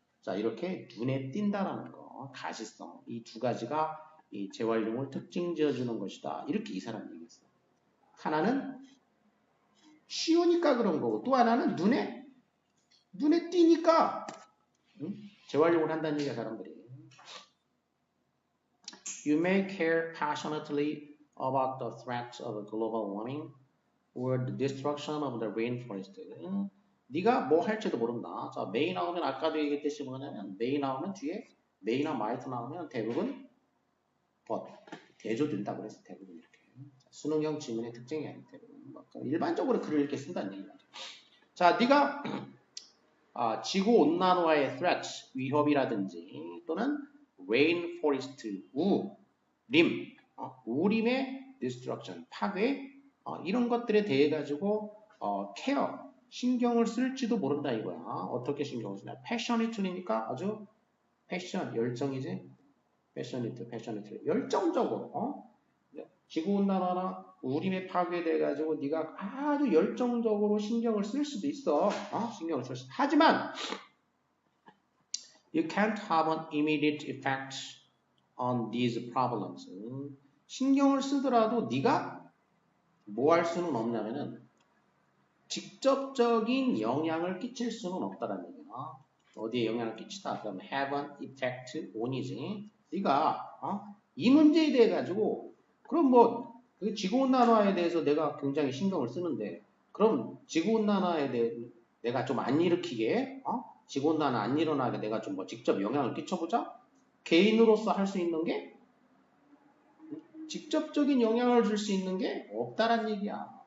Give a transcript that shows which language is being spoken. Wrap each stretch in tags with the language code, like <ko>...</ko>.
<ko>자, 이렇게 눈에 띈다라는 거. 가시성. 이 두 가지가 이 재활용을 특징 지어주는 것이다. 이렇게 이 사람이 얘기했어. 하나는 쉬우니까 그런 거고 또 하나는 눈에 띄니까 재활용을 한다는 얘기야 사람들이.</ko> <en>You may care passionately about the threats of global warming or the destruction of the rainforest.</en> <ko>네가 뭐 할지도 모른다. 자, may 나오면 아까도 얘기했듯이 뭐냐면 may 나오면 뒤에 may나 might 나오면 대부분 but 대조된다 그래서 대부분 이렇게 수능형 지문의 특징이 아니기 때문에 일반적으로 글을 이렇게 쓴다는 얘기죠. 자, 네가 지구 온난화의 threats 위협이라든지 또는 rainforest 우림 우림의 destruction 파괴 이런 것들에 대해 가지고 케어 신경을 쓸지도 모른다 이거야. 어떻게 신경을 쓰냐? passionately니까 아주 패션 열정이지. passionate 열정적으로 지구온난화나 우림에 파괴돼 가지고 네가 아주 열정적으로 신경을 쓸 수도 있어. 신경을 쓸 수. 하지만</ko> <en>You can't have an immediate effect on these problems.</en> <ko>신경을 쓰더라도 네가 뭐 할 수는 없냐면은 직접적인 영향을 끼칠 수는 없다라는 얘기야. 어디에 영향을 끼치다? 그럼</ko> <en>have an effect on이지.</en> <ko>네가 이 문제에 대해 가지고 그럼 뭐 그 지구온난화에 대해서 내가 굉장히 신경을 쓰는데 그럼 지구온난화에 대해 내가 좀 안 일으키게 지구온난화 안 일어나게 내가 좀 뭐 직접 영향을 끼쳐보자? 개인으로서 할 수 있는 게 직접적인 영향을 줄 수 있는 게 없다란 얘기야.</ko>